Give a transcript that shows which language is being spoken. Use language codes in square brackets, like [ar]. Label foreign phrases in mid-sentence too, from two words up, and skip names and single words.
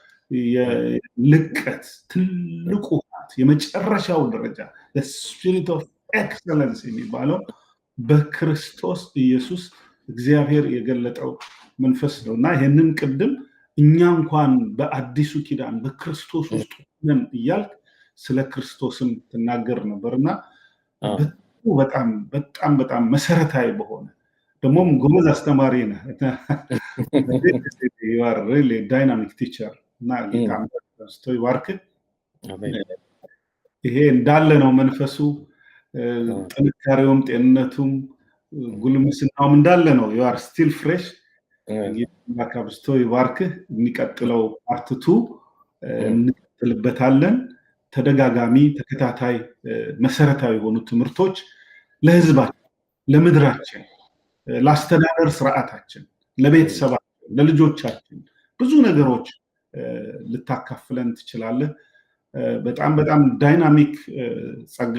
[am] የልቀት ትልቁ የመጨረሻው ደረጃ [en] spirit of excellence [am] የሚባለው በክርስቶስ ኢየሱስ እግዚአብሔር የገለጠው መንፈስ ነውና ይሄንን ቅድም እኛ እንኳን በአዲሱ ኪዳን በክርስቶስ ውስጥ ነን እያልክ ስለ ክርስቶስም ትናገር ነበርና በጣም በጣም በጣም መሰረታዊ በሆነ ደግሞም ጎበዝ አስተማሪ ነህ። [en] you are really dynamic teacher [am] እና ጌታ ይባርክ። ይሄ እንዳለ ነው መንፈሱ፣ ጥንካሬውም ጤንነቱም ጉልምስናውም እንዳለ ነው። [en] you are still fresh። [am] ጌታ ይባርክ። የሚቀጥለው ፓርት 2 እንቀጥልበታለን። ተደጋጋሚ ተከታታይ መሰረታዊ የሆኑ ትምህርቶች ለህዝባችን፣ ለምድራችን፣ ለአስተዳደር ስርዓታችን፣ ለቤተሰባችን፣ ለልጆቻችን ብዙ ነገሮች ልታካፍለን ትችላለህ። በጣም በጣም ዳይናሚክ ጸጋ